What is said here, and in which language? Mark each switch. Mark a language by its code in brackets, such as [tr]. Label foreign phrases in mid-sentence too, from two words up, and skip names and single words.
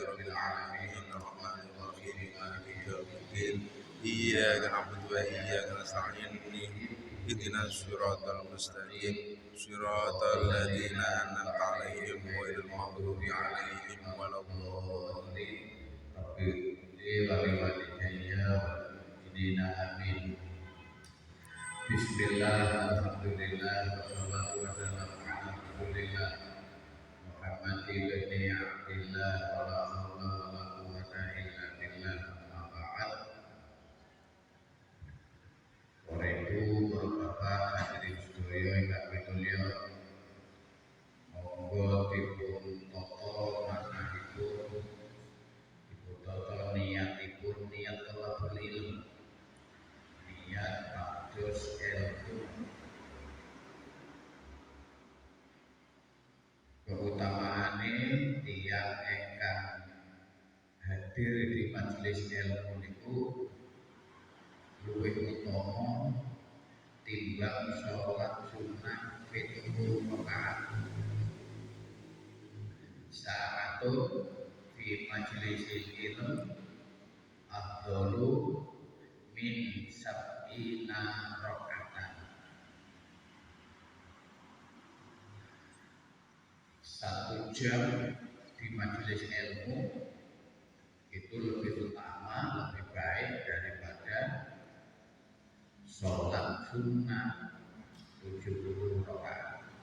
[ar] العالمين الرحمن الرحيم مالك يوم الدين إياك نعبد وإياك نستعين اهدنا الصراط المستقيم صراط الذين أنعمت عليهم غير المغضوب عليهم ولا الضالين رب اغفر لي ولوالدي والمؤمنين آمين. بسم الله والحمد لله والصلاة والسلام على رسول الله محمد بن عبد الله ولا حول ولا قوة إلا بالله أما بعد. [jv] Waredu Bapak hadirin sedaya ingkang pinulya, monggo dipun tata manahipun, dipun tata niatipun, niat [ar] طلب العلم, [jv] niat pados ilmu. Keutamaane tiyang ingkang hadir di majelis ilmu niku luwih utama timbang sholat sunnah 70 rakaat. [ar] ساعة في مجلس العلم أفضل من سبعين ركعة. [id] 1 jam di majelis ilmu itu lebih utama, lebih baik daripada sholat sunnah 70 rakaat.